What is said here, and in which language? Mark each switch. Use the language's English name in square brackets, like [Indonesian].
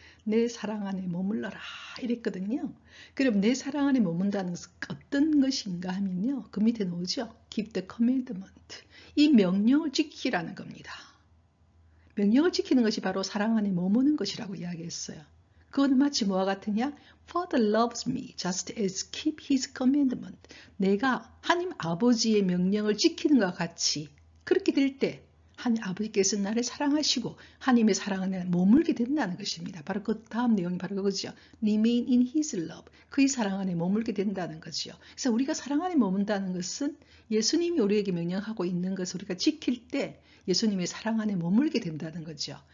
[Korean] 내 사랑 안에 머물러라 이랬거든요. 그럼 내 사랑 안에 머문다는 것은 어떤 것인가 하면요. 그 밑에 나오죠. [English] Keep the commandment. [Korean] 이 명령을 지키라는 겁니다. 명령을 지키는 것이 바로 사랑 안에 머무는 것이라고 이야기했어요. 그건 마치 뭐와 같으냐? [English] Father loves me just as keep his commandment. [Korean] 내가 하나님 아버지의 명령을 지키는 것과 같이 그렇게 될 때 하나님 아버지께서 나를 사랑하시고 하나님의 사랑 안에 머물게 된다는 것입니다. 바로 그 다음 내용이 바로 그거죠. [English] Remain in his love. [Korean] 그의 사랑 안에 머물게 된다는 거죠. 그래서 우리가 사랑 안에 머문다는 것은 예수님이 우리에게 명령하고 있는 것을 우리가 지킬 때 예수님의 사랑 안에 머물게 된다는 거죠.